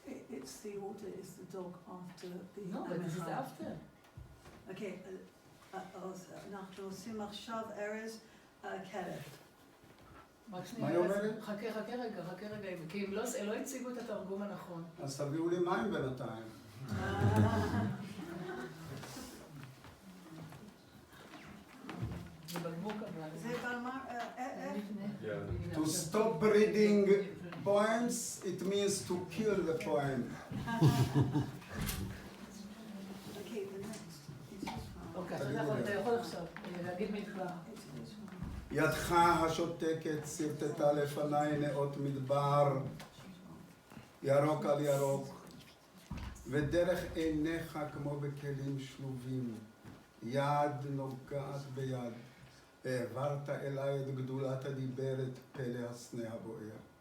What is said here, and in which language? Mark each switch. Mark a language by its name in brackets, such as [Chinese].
[English] It's the order, it's the dog after the... No, but this is after. [Hebrew] אוקיי, אז אנחנו עושים עכשיו ארז כלב. רק מה שנייה, היא אומרת? חכה רגע, כי הם לא הציגו את התרגום הנכון. אז תביאו לי מים בינתיים. זה בקבוק אבל. זה בלמר, [English] Yeah. To stop reading poems, it means to kill the poem. אוקיי, the next. It's this one. [Hebrew] אוקיי, אתה יכול עכשיו להגיד מדבר. [English] It's this one. [Hebrew] ידך השותקת סרטטה לפניי נאות מדבר, ירוק על ירוק, ודרך עיניך כמו בכלים שלובים, יד נוגעת ביד, העברת אליי את גדולת הדיברת, פלא הסנה הבוער.